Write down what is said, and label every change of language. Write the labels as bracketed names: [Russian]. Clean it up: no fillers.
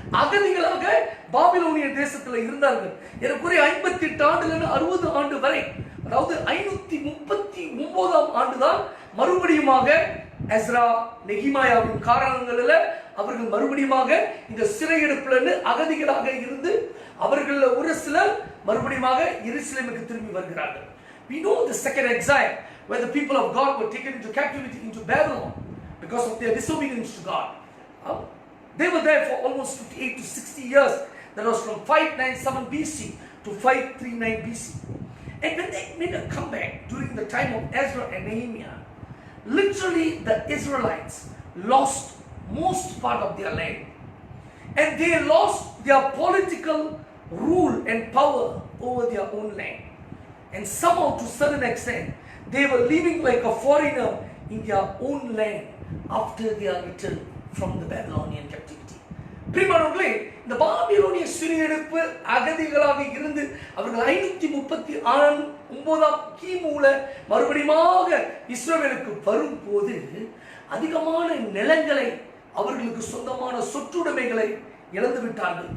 [Tamil] அகதிகளாக பாபிலோனிய தேசத்தில் இருந்தார்கள். ஏறக்குறைய 58 ஆண்டுகள் 60 ஆண்டு வரை, அதாவது 539ஆம் ஆண்டுதான் மறுபடியுமாக எஸ்ரா நெகிமாயாவின் காரணங்களில் அவர்கள் மறுபடியுமாக இந்த சிறையெடுப்புல அகதிகளாக இருந்து அவர்கள் ஒரு சிலர் மறுபடியுமாக எருசலேமுக்கு திரும்பி வருகிறார்கள். [English] We know the second exile where the people of God were taken into captivity into Babylon because of their disobedience to God. They were there for almost 58 to 60 years. That was from 597 BC to 539 BC. And when they made a comeback during the time of Ezra and Nehemiah, literally the Israelites lost most part of their land. And they lost their political rule and power over their own land. And somehow to a certain extent, they were living like a foreigner in their own land after their return from the Babylonian captivity. [Tamil] பிரியமானவர்களே, இந்த பாபிலோனிய சிறையிருப்பு அகதிகளாக இருந்து அவர்கள் 539 கிமுல மறுபடியுமாக இஸ்ரவேலுக்கு வரும்போது அதிகமான நிலங்களை அவர்களுக்கு சொந்தமான சொத்துடைமைகளை இழந்து விட்டார்கள்.